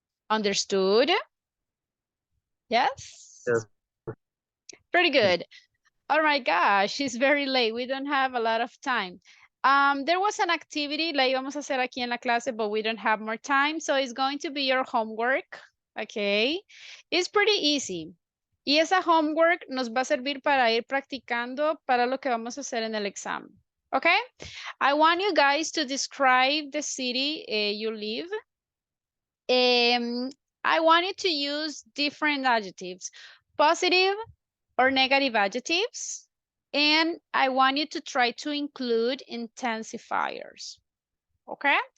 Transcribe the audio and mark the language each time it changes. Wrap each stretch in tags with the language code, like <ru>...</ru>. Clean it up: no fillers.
<en>Understood? Yes? Yes. Pretty good. Oh my gosh, it's very late. We don't have a lot of time. There was an activity</en> <es>la íbamos a hacer aquí en la clase,</es> <en>but we don't have more time. So it's going to be your homework. Okay. It's pretty easy.</en> <es>Y esa homework nos va a servir para ir practicando para lo que vamos a hacer en el examen.</es> <en>Okay. I want you guys to describe the city you live. I want you to use different adjectives, positive or negative adjectives. And I want you to try to include intensifiers. Okay?</en>